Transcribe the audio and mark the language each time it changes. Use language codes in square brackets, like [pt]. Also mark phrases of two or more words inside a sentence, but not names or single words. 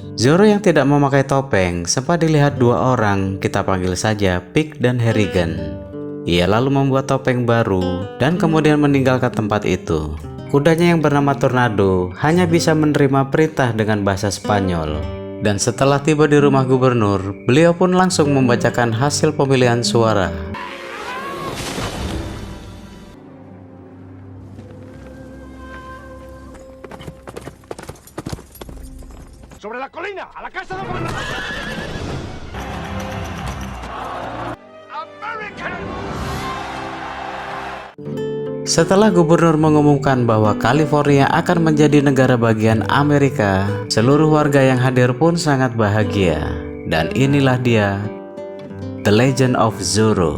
[id] Zorro yang tidak memakai topeng sempat dilihat dua orang, kita panggil saja Pig dan Harrigan. Ia lalu membuat topeng baru dan kemudian meninggalkan tempat itu. Kudanya yang bernama Tornado hanya bisa menerima perintah dengan bahasa Spanyol. Dan setelah tiba di rumah gubernur, beliau pun langsung membacakan hasil pemilihan suara. [es] Sobre la colina, a la casa del gobernador. [en] American. [id] Setelah gubernur mengumumkan bahwa California akan menjadi negara bagian Amerika, seluruh warga yang hadir pun sangat bahagia. Dan inilah dia, The Legend of Zorro.